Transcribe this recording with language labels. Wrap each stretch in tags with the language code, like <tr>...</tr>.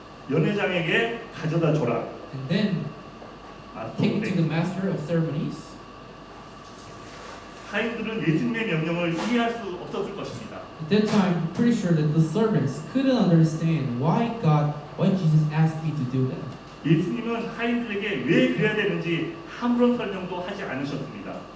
<ko>연회장에게 가져다 줘라.</ko> <en>and then take it to the master of ceremonies.</en> <ko>하인들은 예수님의 명령을 이해할 수 없었을 것입니다.</ko> <en>At that time, I'm pretty sure that the servants couldn't understand why Jesus asked me to do that.</en> <ko>예수님은 하인들에게 왜 그래야 되는지 아무런 설명도 하지 않으셨습니다.</ko>